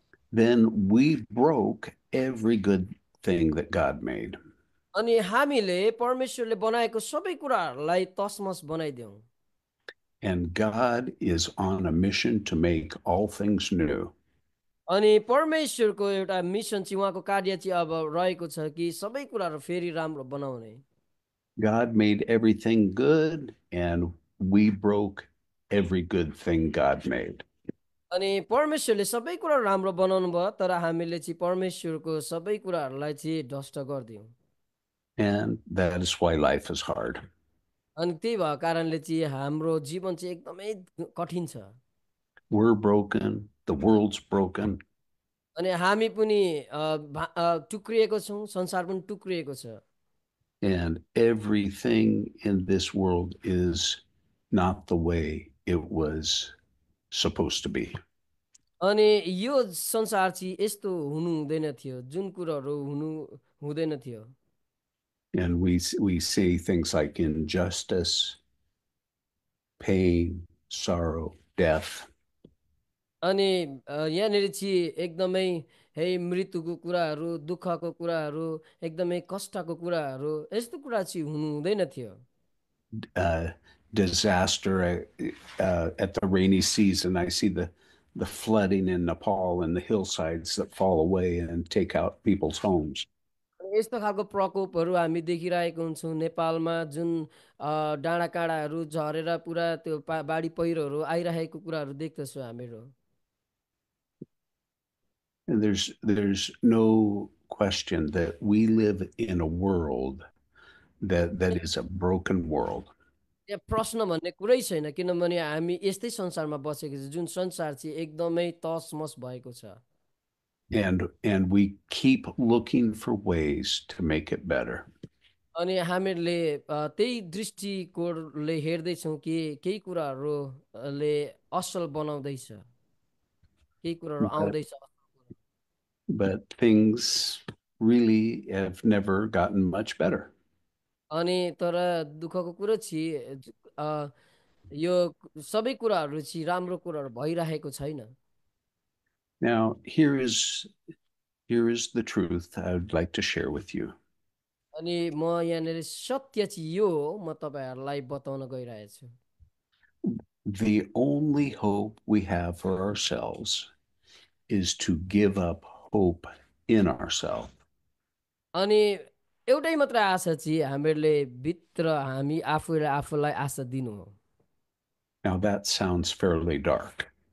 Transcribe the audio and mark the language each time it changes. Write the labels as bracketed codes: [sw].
[en] Then we broke every good thing that God made. [ne] अनि हामीले परमेश्वरले बनाएको सबै कुराहरूलाई तसमस बनाइदियौँ। [en] And God is on a mission to make all things new. [ne] अनि परमेश्वरको एउटा मिसन चाहिँ, उहाँको कार्य चाहिँ अब रहेको छ कि सबै कुराहरू फेरि राम्रो बनाउने। [en] God made everything good, and we broke every good thing God made. [ne] अनि परमेश्वरले सबै कुरा राम्रो बनाउनु भयो, तर हामीले चाहिँ परमेश्वरको सबै कुराहरूलाई चाहिँ ध्वस्त गरिदियौँ। [en] And that is why life is hard. [ne] अनि त्यही भएको कारणले चाहिँ हाम्रो जीवन चाहिँ एकदमै कठिन छ। [en] We're broken, the world's broken, [ne] अनि हामी पनि टुक्रिएको छौँ, संसार पनि टुक्रिएको छ। [en] and everything in this world is not the way it was supposed to be. [ne] अनि यो संसार चाहिँ यस्तो हुनु हुँदैन थियो, जुन कुराहरू हुनु हुँदैन थियो। [en] And we see things like injustice, pain, sorrow, death. [ne] अनि यहाँनिर चाहिँ एकदमै है मृत्युको कुराहरू, दुःखको कुराहरू, एकदमै कष्टको कुराहरू, यस्तो कुरा चाहिँ हुनु हुँदैन थियो। [en] Disaster at the rainy season. I see the flooding in Nepal and the hillsides that fall away and take out people's homes. [ne] यस्तो खालको प्रकोपहरू हामी देखिरहेको हुन्छौँ नेपालमा, जुन डाँडा काँडाहरू झरेर पुरा त्यो बाढी पहिरोहरू आइरहेको कुराहरू देख्दछौँ हामीहरू। [en] And there's no question that we live in a world that is a broken world. [ne] यहाँ प्रश्न भन्ने कुरै छैन, किनभने हामी यस्तै संसारमा बसेको छ जुन संसार चाहिँ एकदमै तसमस भएको छ। [en] And we keep looking for ways to make it better. [ne] अनि हामीहरूले त्यही दृष्टिकोणले हेर्दैछौँ कि केही कुराहरूले असल बनाउँदैछ, केही कुराहरू आउँदैछ। [en] But things really have never gotten much better. [ne] अनि तर दुःखको कुरो चाहिँ यो सबै कुराहरू चाहिँ राम्रो कुराहरू भइरहेको छैन। [en] Now, here is the truth I would like to share with you. [ne] अनि म यहाँनिर सत्य चाहिँ यो हो, म तपाईँहरूलाई बताउन गइरहेको छु। [en] The only hope we have for ourselves is to give up hope in ourselves. [ne] अनि एउटै मात्र आशा चाहिँ हामीहरूले भित्र हामी आफूलाई आशा दिनु हो। [en] Now, that sounds fairly dark.